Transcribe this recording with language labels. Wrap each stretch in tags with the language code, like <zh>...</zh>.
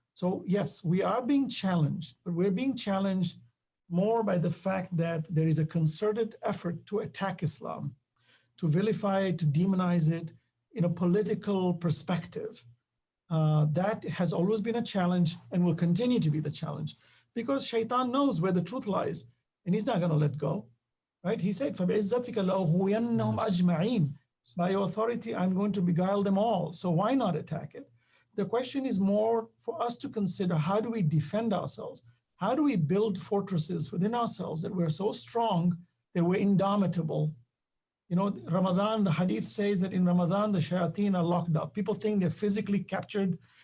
<en>So yes, we are being challenged, but we're being challenged more by the fact that there is a concerted effort to attack Islam, to vilify it, to demonize it in a political perspective. That has always been a challenge and will continue to be the challenge, because Shaitan knows where the truth lies and he's not going to let go, right? He said,</en> <ar>فَبِعِزَّتِكَ لَأُغْوِيَنَّهُمْ أَجْمَعِينَ.</ar> <en>By your authority, I'm going to beguile them all. So why not attack it? The question is more for us to consider, how do we defend ourselves? How do we build fortresses within ourselves that we're so strong that we're indomitable? Ramadan, the hadith says that in Ramadan, the shayateen are locked up. People think they're physically captured</en>